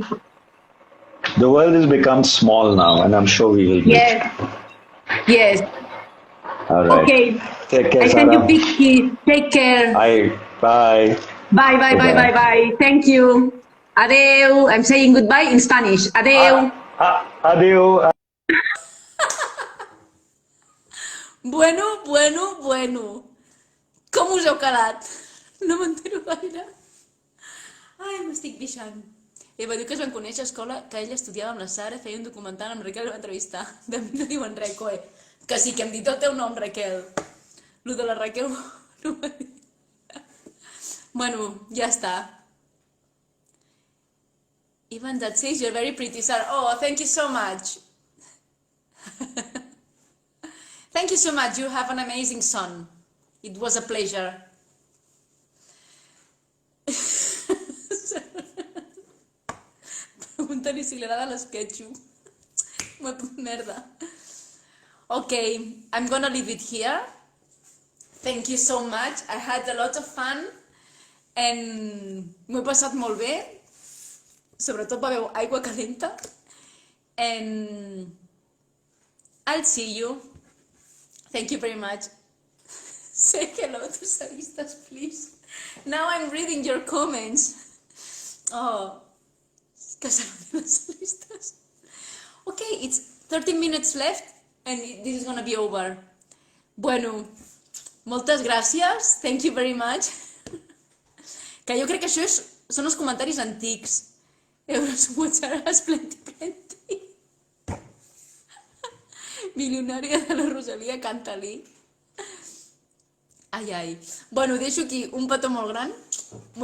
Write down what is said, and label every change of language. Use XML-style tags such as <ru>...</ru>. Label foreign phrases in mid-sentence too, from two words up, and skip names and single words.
<en>The world has become small now, and I'm sure we will meet. Yes, yes. All right. Okay. Take care, I send you Sarah. big kiss. Take care. Bye. Bye, bye, Bye bye, bye, bye. bye. Thank you. Adeu. I'm saying goodbye in Spanish. Adeu. Adieu.</en> <ca>Bueno. Com us heu quedat? No m'entero gaire. Ai, m'estic pixant. Eva diu que es van conèixer a escola, que ella estudiava amb la Sara, feia un documental amb Raquel i va entrevistar. De mi no diuen res, coe. Que sí que hem dit el teu nom, Raquel. Lo de la Raquel no m'ha dit. Bueno, ja està.</ca> <en>Even that says you're very pretty, Sarah. Oh, thank you so much. Thank you so much. You have an amazing son. It was a pleasure.</en> <ca>Pregunta-li si li agrada l'esquetxo. Merda.</ca> <en>Okay, I'm gonna leave it here. Thank you so much. I had a lot of fun and</en> <ca>m'ho he passat molt bé. Sobretot beveu aigua calenta.</ca> <en>And I'll see you. Thank you very much. Say hello to Saristas, please. Now I'm reading your comments.</en> <es>Oh, que saluden los Saristas.</es> <en>Okay, it's 13 minutes left and this is gonna be over.</en> <ca>Bueno, moltes gràcies.</ca> <en>Thank you very much.</en> <ca>Que jo crec que això són els comentaris antics. Euros watcharàs plenty. Milionària de la Rosalia Cantalí. Ai, ai. Bueno, deixo aquí un petó molt gran.</ca>